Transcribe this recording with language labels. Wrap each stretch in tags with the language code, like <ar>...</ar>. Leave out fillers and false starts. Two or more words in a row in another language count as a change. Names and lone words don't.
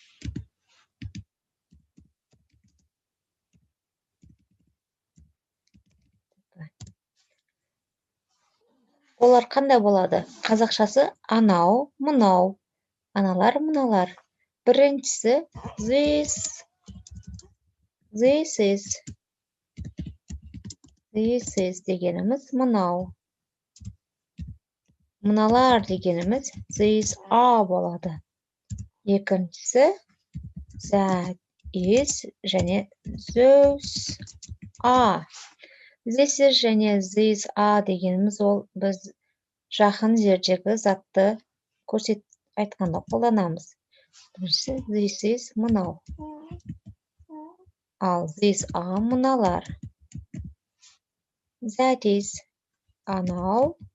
<kk>Олар қандай болады? Қазақшасы анау, мынау, аналар, мыналар. Біріншісі</kk> <en>this is</en> <kk>дегеніміз мынау. Мыналар дегеніміз</kk> <en>these are</en> <kk>болады. Екіншісі</kk> <en>that is</en> <kk>және</kk> <en>those are. This is</en> <kk>және</kk> <en>these are</en> <kk>дегеніміз ол біз жақын жердегі затты көрсетіп айтқанда қолданамыз. Біріншісі</kk> <en>this is</en> <kk>мынау. Ал</kk> <en>these are</en> <kk>мыналар.</kk> <en>That is</en> <kk>анау.</kk>